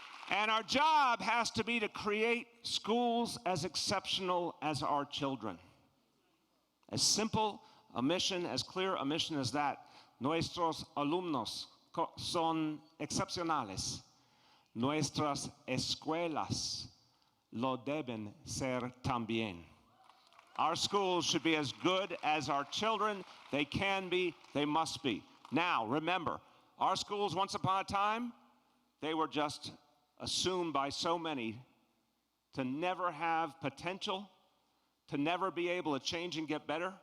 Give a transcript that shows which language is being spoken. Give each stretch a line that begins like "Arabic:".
English: And our job has to be to create schools as exceptional as our children. As simple a mission, as clear a mission as that.
Spanish: Nuestros alumnos son excepcionales. Nuestras escuelas lo deben ser también.
English: Our schools should be as good as our children. They can be, they must be. Now, remember, our schools once upon a time, they were just assumed by so many to never have potential, to never be able to change and get better.